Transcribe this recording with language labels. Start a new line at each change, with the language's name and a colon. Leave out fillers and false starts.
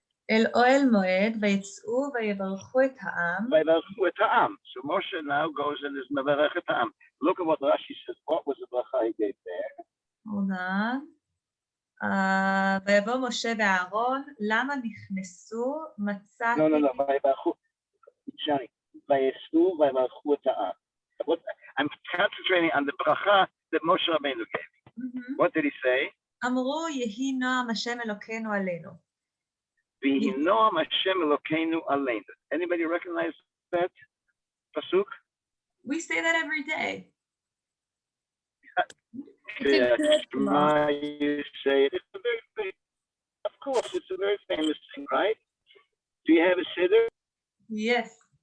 Hebrew: אל אוהל מועד ויצאו ויברכו את העם. ויברכו את העם.
English: So Moshe now goes and is
Hebrew: מברך את העם.
English: Look at what Rashi says. What was the bracha he gave there? Hold on.
Hebrew: ויבוא משה ואהרון, למה נכנסו מצאתי... No, ויברכו, Shani, ויצאו ויברכו את העם.
English: I'm concentrating on the bracha that Moshe Rabbeinu gave. What did he say?
Hebrew: אמרו יהי נועם השם אלוקינו עלינו. ויהי נועם השם אלוקינו עלינו.
English: Anybody recognize that pasuk? We say that every day. Yeah, you say it. It's a very big, of course, it's a very famous thing, right? Do you have a siddur? Yes.